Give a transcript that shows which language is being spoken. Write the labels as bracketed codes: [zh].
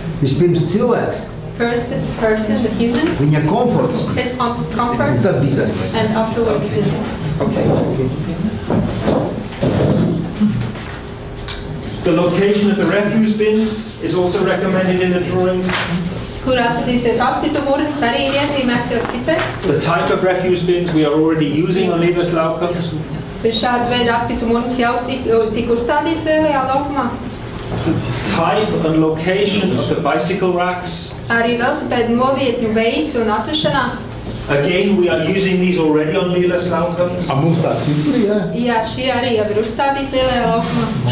[lv] Vispirms cilvēks. [en] First the person, the human, [lv] Viņa komforts. [en] his comfort, [lv] Un tad dizains. [en] and afterwards design. Okay. The location of the refuse bins is also recommended in the drawings. [lv] Kur atradīsies atkritumu urns, arī ir iezīmēts jau skicēs. [en] The type of refuse bins we are already using on Liebes laukums. [lv] Šāda veida atkritumu urns jau tika uzstādīts lielajā laukumā. [en] Type and location of the bicycle racks. [lv] Arī velosipēdu novietņu veids un atrašanās. [en] Again, we are using these already on Liebes laukums. [lv] Mums tāds ir tur, jā? Jā, šie arī jau ir uzstādīti lielajā laukumā.